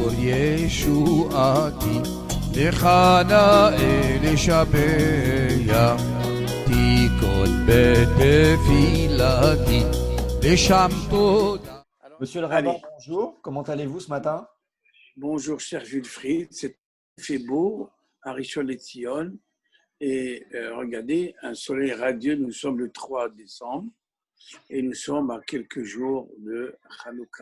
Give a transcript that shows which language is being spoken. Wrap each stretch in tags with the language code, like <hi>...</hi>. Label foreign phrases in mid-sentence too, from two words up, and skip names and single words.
<he>ישועתי, לך נאה לשבח, תיכון בתפילתי, לשם תודה.</he> <fr>Monsieur le rabbin, bonjour. Comment allez-vous ce matin? Bonjour, cher Wilfried. Il fait beau à Rishon LeZion. Et regardez, un soleil radieux. Nous sommes le 3 décembre et nous sommes à quelques jours de Hanouka.</fr>